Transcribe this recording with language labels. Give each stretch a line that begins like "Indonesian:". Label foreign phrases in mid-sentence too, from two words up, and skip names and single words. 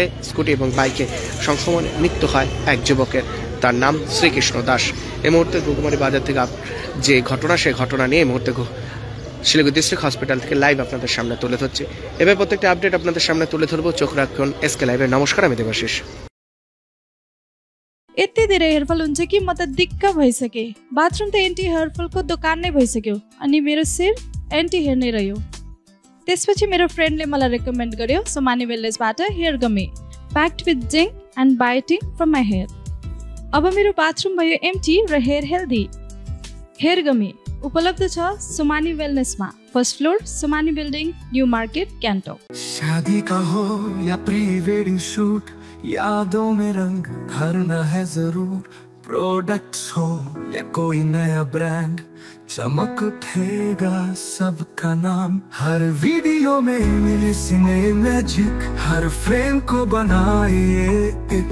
Bangla: স্কুটি এবং বাইকে সংক্রমণে মৃত্যু হয় এক যুবকের, তার নাম শ্রীকৃষ্ণ দাস। এই মুহূর্তে ঘুঘুমারি বাজার থেকে যে ঘটনা, সেই ঘটনা নিয়ে এই মুহূর্তে শিলিগুড়ি ডিস্ট্রিক্ট হসপিটাল থেকে লাইভ আপনাদের সামনে তুলে ধরছি। এবার প্রত্যেকটা আপডেট আপনাদের সামনে তুলে ধরবো, চোখ রাখুন এসকে লাইভে। नमस्कार, আমি দেবাশিস।
Nepali: यति धेरै हेयरफल हुन्छ कि म त दिक्क भइसके। बाथरुम त
English: anti hairfall
Nepali: दोकान नै भइसक्यो अनि मेरो शिर
English: anti hair
Nepali: नै रह्यो। त्यसपछि मेरो फ्रेन्डले मलाई रेकमेन्ड गर्यो सोमानी वेलनेसबाट
English: hair gummy packed with zinc and biotin from my hair.
Nepali: अब मेरो बाथरुम भयो एम्टी र
English: hair healthy. hair gummy
Nepali: उपलब्ध छ सोमानी वेलनेसमा,
English: first floor
Nepali: सोमानी बिल्डिङ, न्यू मार्केट, गान्तोक।
Hindi: शादी का हो या
English: pre wedding shoot,
Hindi: यादों में रंग भरना है जरूर। प्रोडक्ट्स हो या कोई नया ब्रांड, चमक उठेगा सबका नाम। हर वीडियो में मिले
English: cine magic,
Hindi: हर फ्रेम को बनाए एक।